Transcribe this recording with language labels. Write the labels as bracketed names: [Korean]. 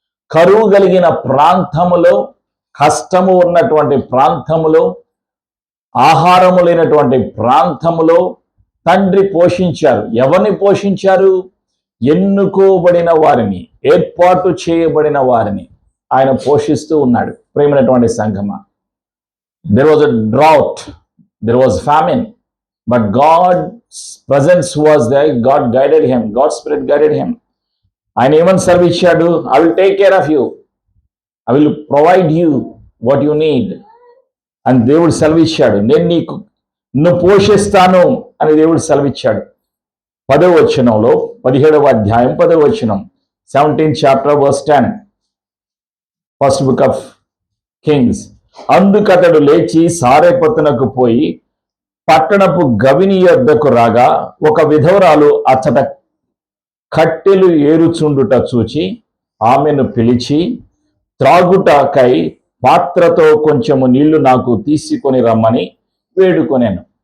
[Telugu] కరువు కలిగిన ప్రాంతములో, కష్టము ఉన్నటువంటి ప్రాంతములో, ఆహారము లేనటువంటి ప్రాంతములో తండ్రి పోషించారు. ఎవరిని పోషించారు? ఎన్నుకోబడిన వారిని, ఏర్పాటు చేయబడిన వారిని ఆయన పోషిస్తూ ఉన్నాడు. ప్రేమైనటువంటి సంఘమ, [English] there was a drought, there was famine, but God's presence was there. God guided him, God's Spirit guided him. [Telugu] ఆయన ఏమని సెలవిచ్చాడు? [English] I will take care of you, I will provide you what you need [Telugu] అని దేవుడు సెలవిచ్చాడు. నేను నిన్ను పోషిస్తాను అని దేవుడు సెలవిచ్చాడు. 10వ వచనంలో, 17వ అధ్యాయం 10వ వచనం, [English] 17th chapter verse 10, first book of Kings. [Telugu] అందుకతడు లేచి సారెపతునకు పోయి పట్టణపు గవిని యొద్దకు రాగా, ఒక విధవరాలు అచ్చట కట్టెలు ఏరుచుండుట చూచి ఆమెను పిలిచి, త్రాగుటకై పాత్రతో కొంచెము నీళ్లు నాకు తీసుకొని రమ్మని వేడుకొనెను.